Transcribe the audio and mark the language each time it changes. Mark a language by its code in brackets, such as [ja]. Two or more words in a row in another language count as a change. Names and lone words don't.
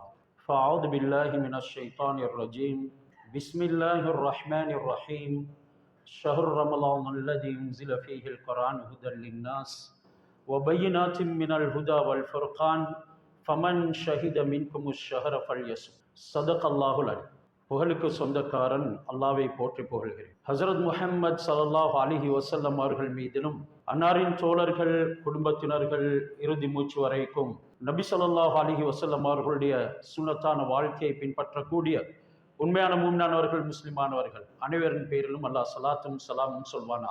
[ar] فأعوذ بالله من الشيطان الرجيم. بسم الله الرحمن الرحيم. شهر رمضان الذي أنزل فيه القرآن هدى للناس وبينات من الهدى والفرقان فمن شهد منكم الشهر فليصم. صدق الله العليم. [ta] புகழுக்கு சொந்தக்காரன் அல்லாவை போற்றி புகழ்கிறேன். ஹசரத் முஹம்மது [ar] صلى الله عليه وسلم [ta] அவர்கள் மீதிலும் அன்னாரின் தோழர்கள் குடும்பத்தினர்கள் இறுதி மூச்சு வரைக்கும் நபி [ar] صلى الله عليه وسلم [ta] அவர்களுடைய சுன்னத்தான வாழ்க்கையை பின்பற்றக்கூடிய உண்மையான மூமினானவர்கள் முஸ்லிமானவர்கள் அனைவரின் பேரிலும் அல்லாஹ் ஸலாத்தும் ஸலாமும் சொல்வானா.